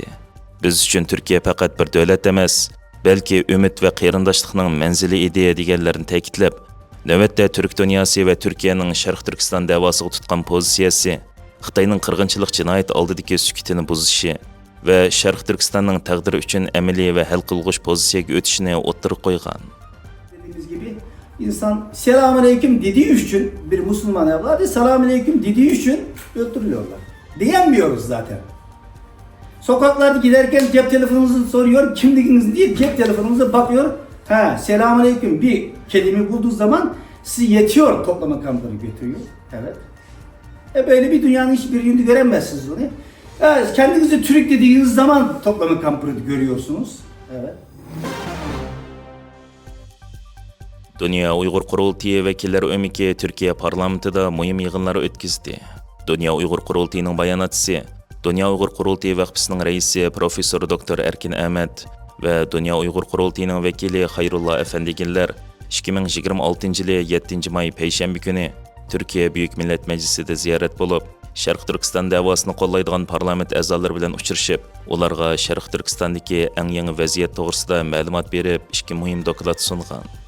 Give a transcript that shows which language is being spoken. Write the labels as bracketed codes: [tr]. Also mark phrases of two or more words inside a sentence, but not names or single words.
[uz] Biz uchun Turkiya faqat bir davlat emas, balki umid va qarindoshlikning manzili edi deganlarni ta'kidlab, navbatda Turk dunyosi va Turkiyaning Sharq Turkiston davosiga tutgan pozitsiyasi, Xitoyning qirg'inchilik jinoyat oldidagi sukutini buzishi va Sharq Turkistonning taqdiri uchun amaliy va hal qilg'uch pozitsiyaga o'tishini o'ttirib qo'ygan. [tr] Dediğimiz gibi insan selamünaleyküm dediği için bir Müslüman evladı selamünaleyküm dediği için öldürülüyorlar. Diyemiyoruz zaten. Sokaklarda giderken cep telefonunuzu soruyor, kimliğiniz diye cep telefonunuza bakıyor. Ha, selamünaleyküm bir kelime bulduğu zaman sizi yetiyor toplama kampları götürüyor. Evet. Böyle bir dünyanın hiçbir yerinde göremezsiniz onu. Kendinizi Türk dediğiniz zaman toplama kampları görüyorsunuz. Evet. [uz] Dünya Uyghur Qurultayı vakillari o'miki Türkiye parlamentida muhim yig'inlar o'tkazdi. Dünya Uyghur Qurultayıning bayonotchisi, Dünya Uyghur Qurultayı vaqfisining raisi professor doktor Erkin Ahmad va Dünya Uyghur Qurultayıning vakili Xayrullah Efendigillar 2026 yili 7 may payshanba kuni Türkiye Büyük Millet Meclisi'de ziyorat bo'lib, Sharq Turkiston davosini qo'llaydigan parlament a'zolari bilan uchrashib, ularga Sharq Turkistondagi eng yangi vaziyat to'g'risida ma'lumot berib, ikki muhim doklad sungan.